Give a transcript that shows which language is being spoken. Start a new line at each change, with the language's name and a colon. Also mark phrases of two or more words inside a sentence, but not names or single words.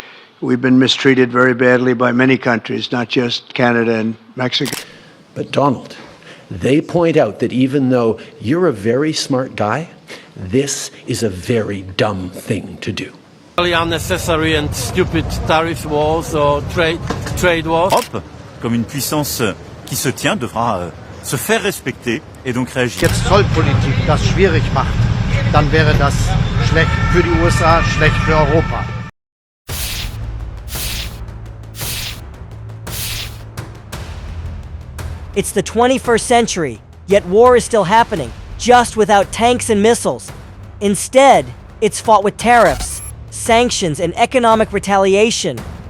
English: We've been mistreated very badly by many countries, not just Canada and Mexico. But Donald, they point out that even though you're a very smart guy, this is a very dumb thing to do. Unnecessary and stupid tariff wars or trade wars.
French: L'Europe, comme une puissance qui se tient, devra se faire respecter et donc réagir.
German: Jetzt Zollpolitik das schwierig macht, dann wäre das schlecht für die USA, schlecht für Europa.
English: It's the 21st century, yet war is still happening, just without tanks and missiles. Instead, it's fought with tariffs, sanctions, and economic retaliation.